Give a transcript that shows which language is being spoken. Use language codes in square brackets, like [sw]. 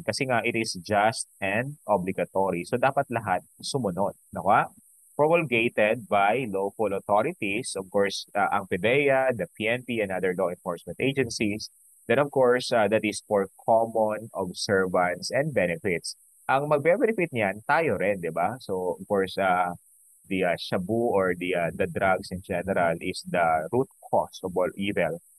[tl] Kasi nga, it is just and obligatory. So, dapat lahat sumunod. Nakuha? [en] Promulgated by local authorities, of course, ang PDEA, the PNP, and other law enforcement agencies. Then, of course, that is for common observance and benefits. [tl] Ang magbe-benefit niyan, tayo rin, di ba? [en] So, of course, the shabu or the drugs in general is the root cause of all evil.